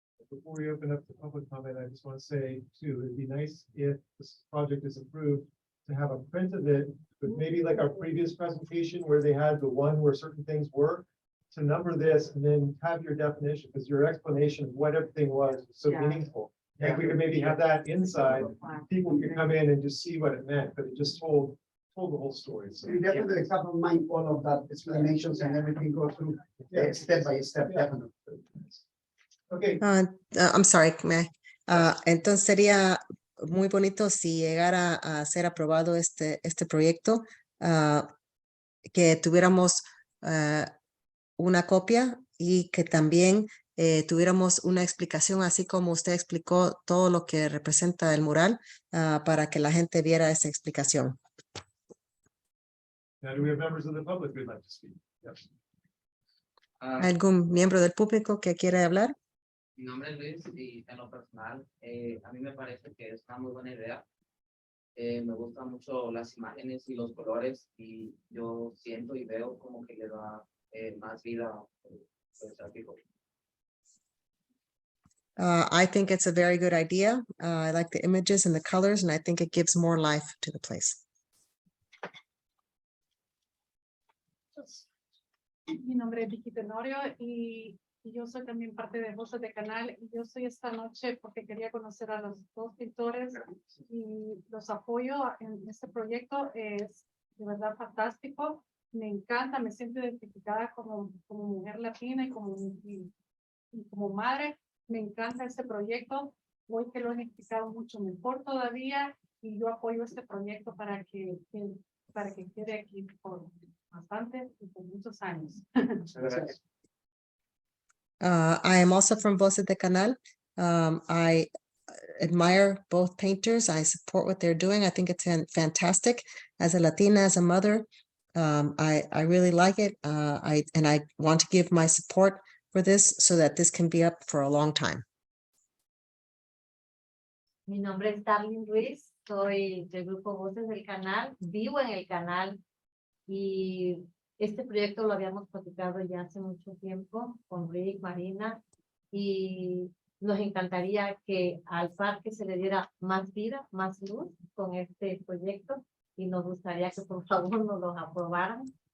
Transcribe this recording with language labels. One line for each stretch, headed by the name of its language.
English: Before we open up to public comment, I just want to say too, it'd be nice if this project is approved to have a print of it, but maybe like our previous presentation where they had the one where certain things were, to number this and then have your definition, because your explanation of what everything was so Yeah. meaningful. And if we could maybe have that inside, people could come in and just see what it meant, but it just told the whole story. So We definitely have in mind all of that explanations and everything go through step by step, definitely. okay, I'm sorry,
Spanish: entonces sería muy bonito si llegara a ser aprobado este proyecto, que tuviéramos una copia y que también tuviéramos una explicación, así como usted explicó todo lo que representa el mural, para que la gente viera esa explicación.
English: now do we have members of the public who'd like to speak? Yes.
Spanish: ¿Algún miembro del público que quiera hablar? Mi nombre es Luis y en lo personal, a mí me parece que es una muy buena idea. Me gustan mucho las imágenes y los colores y yo siento y veo como que le da más vida pues, al pico.
English: I think it's a very good idea. I like the images and the colors, and I think it gives more life to the place.
Spanish: Mi nombre es Vicky Tenorio y yo soy también parte de Voces de Canal. Y yo soy esta noche porque quería conocer a los dos pintores y los apoyo en este proyecto. Es de verdad fantástico. Me encanta, me siento identificada como mujer latina y como madre. Me encanta este proyecto. Hoy que lo han explicado mucho mejor todavía y yo apoyo este proyecto para que quede aquí por bastante y por muchos años.
English: I am also from Voces de Canal. I admire both painters. I support what they're doing. I think it's fantastic. As a Latina, as a mother, I really like it. I want to give my support for this so that this can be up for a long time.
Spanish: Mi nombre es Darlene Ruiz, soy del grupo Voces del Canal, vivo en el canal y este proyecto lo habíamos platicado ya hace mucho tiempo con Rick, Marina, y nos encantaría que al parque se le diera más vida, más luz con este proyecto y nos gustaría que por favor nos lo aprobaran.